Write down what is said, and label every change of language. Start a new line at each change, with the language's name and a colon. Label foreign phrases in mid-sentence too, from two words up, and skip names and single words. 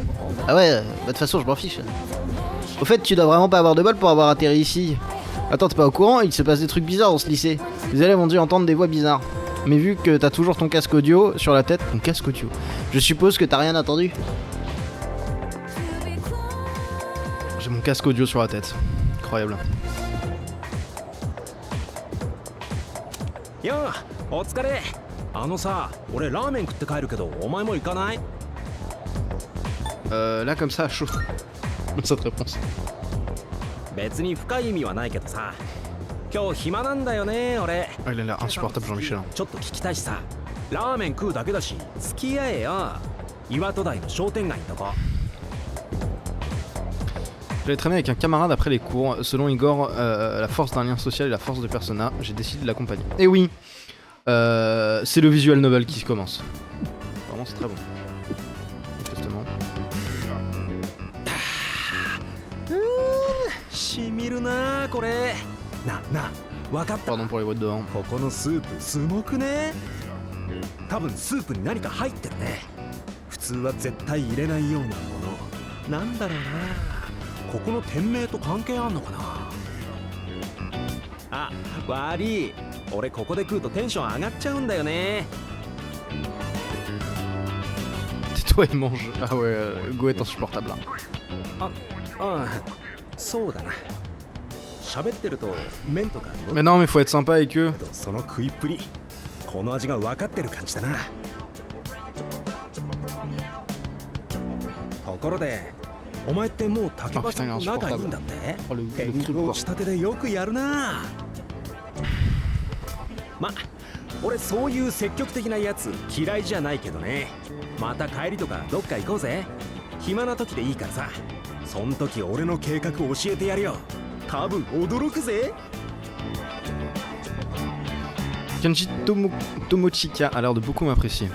French: Ah ouais, bah de toute façon je m'en fiche. Au fait, tu dois vraiment pas avoir de bol pour avoir atterri ici. Attends, t'es pas au courant? Il se passe des trucs bizarres dans ce lycée. Les élèves ont dû entendre des voix bizarres. Mais vu que t'as toujours ton casque audio sur la tête, ton casque audio, je suppose que t'as rien entendu. J'ai mon casque audio sur la tête. Incroyable.
Japanese: Yo, お疲れ。さ、俺ラーメン食って帰るけど、お前も行かない？
French: Là comme ça, chaud. Cette réponse.
Japanese: 別に深い意味はないけどさ。今日暇なんだよね、俺。
French: Ah, il a l'air insupportable, Jean-Michel.
Japanese: ちょっと聞きたいしさ。ラーメン食うだけだし、付き合えよ。岩戸台の商店街のとこ。
French: J'allais traîner avec un camarade après les cours. Selon Igor, la force d'un lien social et la force de persona, j'ai décidé de l'accompagner. Et oui, c'est le visual novel qui commence. Vraiment, c'est très bon. Justement.
Japanese: しみるなあこれ。な分かった。
French: Pardon pour les voix de dehors.
Japanese: ここのスープすごくね。多分スープに何か入ってるね。普通は絶対入れないようなもの。なんだろうな。ここの店名と関係あんのかな。あ、悪い。俺ここで食うとテンション上がっちゃうんだよね。
French: Tais-toi et mange. Ah ouais, Go est insupportable.
Japanese: そうだな。喋ってると麺とか。
French: Mais non, mais faut être sympa avec eux.
Japanese: その食いっぷり。この味が分かってる感じだな。ところで、お前ってもう竹橋さんと仲いいんだって？天狗を仕立てでよくやるな。ま、俺そういう積極的なやつ嫌いじゃないけどね。また帰りとかどっか行こうぜ。暇な時でいいからさ。そん時俺の計画教えてやるよ。多分驚くぜ。
French: Kenji Tomochika a l'air de beaucoup m'apprécier.